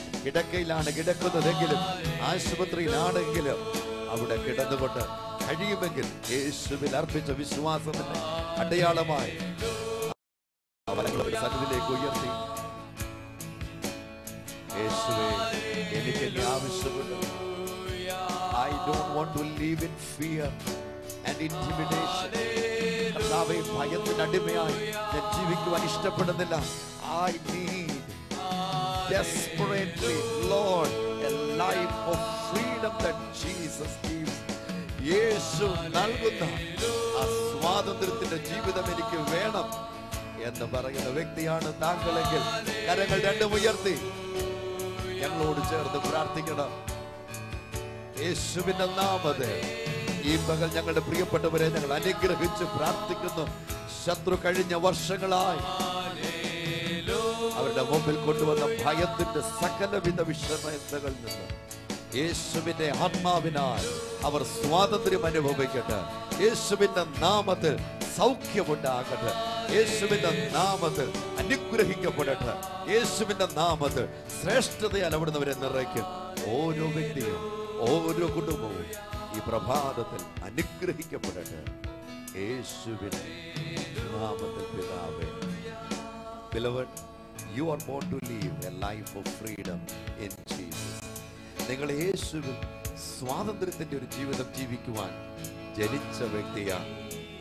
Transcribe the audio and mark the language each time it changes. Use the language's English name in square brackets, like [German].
[Malayalam] കിടക്കയിലാണ് കിടക്കുന്നതെങ്കിലും, ആശുപത്രിയിലാണെങ്കിലും അവിടെ കിടന്നുകൊണ്ട് കഴിയുമെങ്കിൽ യേശുവിൽ അർപ്പിച്ച വിശ്വാസത്തിന്റെ അടയാളമായി അവനങ്ങളുടെ സന്നിധിയിലേക്ക് ഉയർത്തി, യേശുവേ എനിക്ക് എന്നെ ആവശ്യമുണ്ട്. [English] I don't want to live in fear and intimidation. [Malayalam] കർത്താവേ, ഭയത്തിന് അടിമയായി ഞാൻ ജീവിക്കുവാൻ ഇഷ്ടപ്പെടുന്നില്ല. [English] I need desperately, Lord, a life of freedom that Jesus gives. [Malayalam] യേശു നൽകുന്ന ആ സ്വാതന്ത്ര്യത്തിന്റെ ജീവിതം എനിക്ക് വേണം എന്ന് പറയുന്ന വ്യക്തിയാണ് താങ്കളെങ്കിൽ കരങ്ങൾ രണ്ടും ഉയർത്തി ഞങ്ങളോട് ചേർന്ന് പ്രാർത്ഥിക്കണം. യേശുവിന്റെ നാമത്തിൽ ഈ പകൽ ഞങ്ങളുടെ പ്രിയപ്പെട്ടവരെ ഞങ്ങൾ അനുഗ്രഹിച്ച് പ്രാർത്ഥിക്കുന്നു. ശത്രു കഴിഞ്ഞ വർഷങ്ങളായി അവരുടെ മുമ്പിൽ കൊണ്ടുവന്ന ഭയത്തിന്റെ സകലവിധ വിഷമതകളിൽ നിന്ന് യേശുവിന്റെ ആത്മാവിനാൽ അവർ സ്വാതന്ത്ര്യം അനുഭവിക്കട്ടെ. യേശുവിന്റെ നാമത്തിൽ സൗഖ്യമുണ്ടാകട്ടെ. യേശുവിന്റെ നാമത്തിൽ അനുഗ്രഹിക്കപ്പെടട്ടെ. യേശുവിന്റെ നാമത്തിൽ ശ്രേഷ്ഠതയാൽ അവിടുന്നവരെ നിറയ്ക്കും. ഓരോ വ്യക്തിയും ഓരോ കുടുംബവും ഈ പ്രഭാതത്തിൽ അനുഗ്രഹിക്കപ്പെടട്ടെ. യേശുവിന്റെ നാമത്തിൽ പിതാവേ. [English] Beloved, you are born to live a life of freedom in Jesus. [Malayalam] നിങ്ങൾ യേശുവിൽ സ്വാതന്ത്ര്യത്തിന്റെ ഒരു ജീവിതം ജീവിക്കുവാൻ ജനിച്ച വ്യക്തിയാണ്.